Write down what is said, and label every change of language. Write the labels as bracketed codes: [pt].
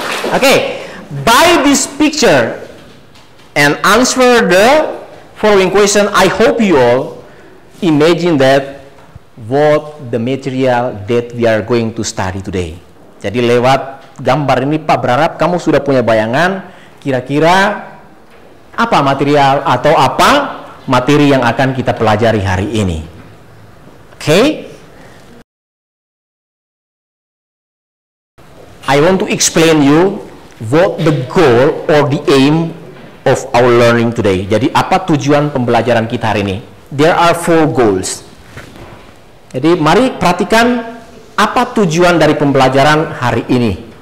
[en] Okay, by this picture and answer the following question, I hope you all imagine that what the material that we are going to study today. [id] Jadi lewat gambar ini Pak berharap kamu sudah punya bayangan kira-kira apa material atau apa materi yang akan kita pelajari hari ini. [en] Okay? I want to explain you what the goal or the aim of our learning today. [id] Jadi apa tujuan pembelajaran kita hari ini? [en] There are 4 goals. [id] Jadi mari perhatikan apa tujuan dari pembelajaran hari ini.